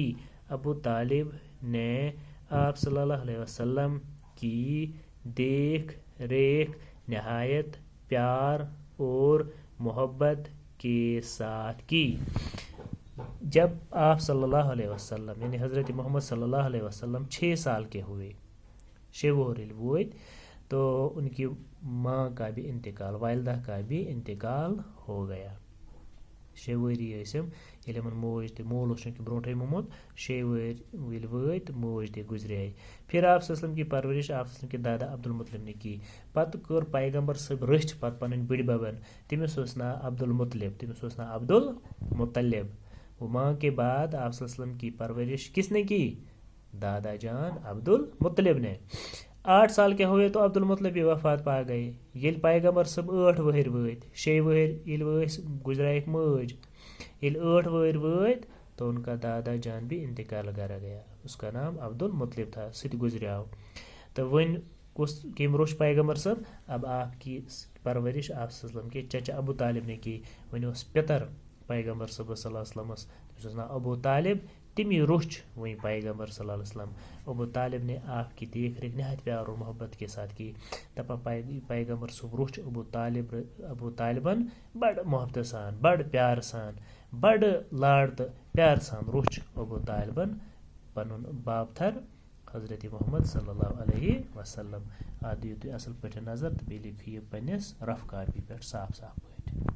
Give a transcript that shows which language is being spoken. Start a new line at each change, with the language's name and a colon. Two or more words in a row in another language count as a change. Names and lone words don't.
Urdu: ابو طالب نے آپ صلی اللہ علیہ وسلم کی دیکھ ریکھ نہایت پیار اور محبت کے ساتھ کی۔ جب آپ صلی اللہ علیہ وسلم یعنی حضرت محمد صلی اللہ علیہ وسلم 6 سال کے ہوئے، 6
Kashmiri: وُہر ییٚلہِ وٲتۍ،
Urdu: تو ان کی ماں کا بھی انتقال، والدہ کا بھی انتقال ہو گیا۔
Kashmiri: 6 ؤری ٲسِم ییٚلہِ یِمن موج تہِ، مول اوس چوٗنٛکہِ برونٛٹھٕے موٚمُت، 6 وٕہٕرۍ ییٚلہِ وٲتۍ تہٕ موج تہِ گُزرے۔
Urdu: پھر آپ صلی اللہ علیہ وسلم کی پرورش آپ صلی اللہ علیہ وسلم کے دادا عبد المطلب نے کی۔
Kashmiri: پتہٕ کٔر پیغمبر صٲب رٔچھۍ پتہٕ پنٕنۍ بٕڈِ ببن، تٔمِس اوس ناو عبد المطلب، تٔمِس اوس ناو عبد المطلب۔
Urdu: وہ ماں کے بعد آپ صلی اللہ علیہ وسلم کی پرورش کس نے کی؟ دادا جان عبد المطلب نے۔ 8 سال کے ہوئے تو عبد المطلب بھی وفات پا گئے۔
Kashmiri: ییٚلہِ پیغمبر صٲب 8 وٕہٕرۍ وٲتۍ، 6 وٕہٕرۍ ییٚلہِ ٲسۍ گُزرییَکھ مٲج، ییٚلہِ 8 وٕہٕرۍ وٲتۍ
Urdu: تو ان کا دادا جان بھی انتقال کر گیا، اس کا نام عبد المطلب تھا،
Kashmiri: سُہ تہِ گُزریو۔ تو وۄنۍ کٔمۍ روٚچھ پیغمبر صٲب؟
Urdu: اب آپ کی پرورش آپ صلی اللہ علیہ وسلم کے چچا ابو طالب نے کی۔
Kashmiri: وۄنۍ اوس پِتر پیغمبر صٲب صلی اللہ علیہ وسلمس، تٔمِس اوس ناو ابو طالب، تمی روٚچھ وۄنۍ پیغمبر صلی اللہ علیہ وسلم۔
Urdu: ابو طالب نے آپ کی دیکھ ریکھ نہایت پیار اور محبت کے ساتھ کی۔
Kashmiri: دپان پیغمبر صٲب روٚچھ ابو طالبن بڑٕ محبت سان، بڑٕ پیار سان، بڑٕ لاڈ تہٕ پیار سان روٚچھ ابو طالبن پنُن بابتھر حضرت محمد صلی اللہ علیہ وسلم۔ اتھ دِیِو تُہۍ اصل پٲٹھۍ نظر تہٕ بیٚیہِ لیکھِو یہِ پننِس رف کاپی پٮ۪ٹھ صاف صاف پٲٹھۍ۔